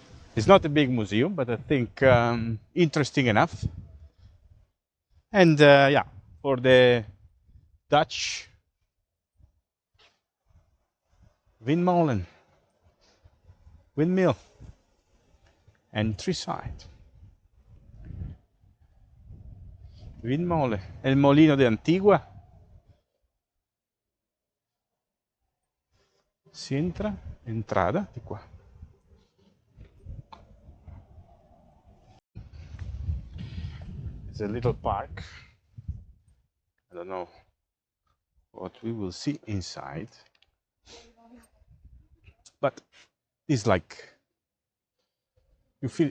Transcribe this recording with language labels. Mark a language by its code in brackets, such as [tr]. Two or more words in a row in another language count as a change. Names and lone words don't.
[en] It's not a big museum, but I think interesting enough. And yeah, for the Dutch windmolen, windmill, and three sides. [es] Windmole, el molino de Antigua. [it] Si entra, entrada di qua. [en] It's a little park. I don't know what we will see inside, but it's like you feel.